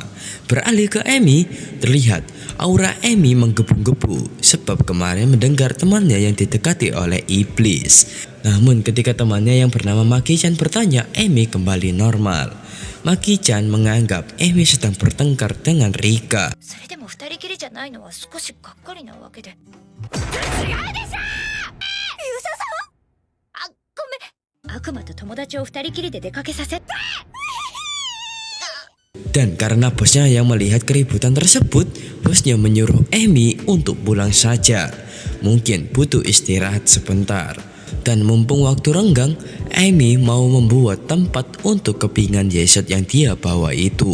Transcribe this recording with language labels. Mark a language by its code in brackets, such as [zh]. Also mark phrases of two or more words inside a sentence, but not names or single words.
[id] Beralih ke Emi, terlihat aura Emi menggebu-gebu sebab kemarin mendengar temannya yang didekati oleh iblis. Namun ketika temannya yang bernama Maki-chan bertanya, Emi kembali normal. Maki-chan menganggap Emi sedang bertengkar dengan Rika. [ja] それでも二人きりじゃないのは少しがっかりなわけで。違うでしょ！ユサさん？あ、ごめん。悪魔と友達を二人きりで出かけさせ。 [id] Dan karena bosnya yang melihat keributan tersebut, bosnya menyuruh Emi untuk pulang saja. Mungkin butuh istirahat sebentar. Dan mumpung waktu renggang, Emi mau membuat tempat untuk kepingan Yesod yang dia bawa itu.